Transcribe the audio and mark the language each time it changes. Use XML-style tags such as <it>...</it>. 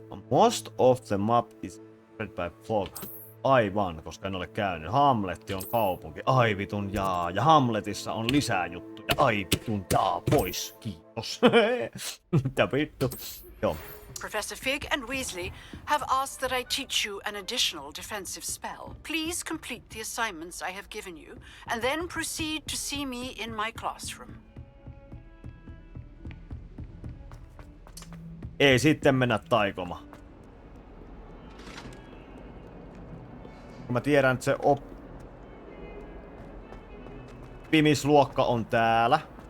<en>Most of the map is spread by fog.</en> <fi>Aivan, koska en ole käynyt. Hamletti on kaupunki. Ai vitun jaa. Ja Hamletissa on lisää juttuja. Ai vitun jaa. Pois. Kiitos. Mitä vittu. Joo.</fi> <en>Professor Fig and Weasley have asked that I teach you an additional defensive spell. Please complete the assignments I have given you, and then proceed to see me in my classroom.</en> <fi>Ei sitten mennä taikomaan. Mä tiedän, että se oppimisluokka on täällä.</fi>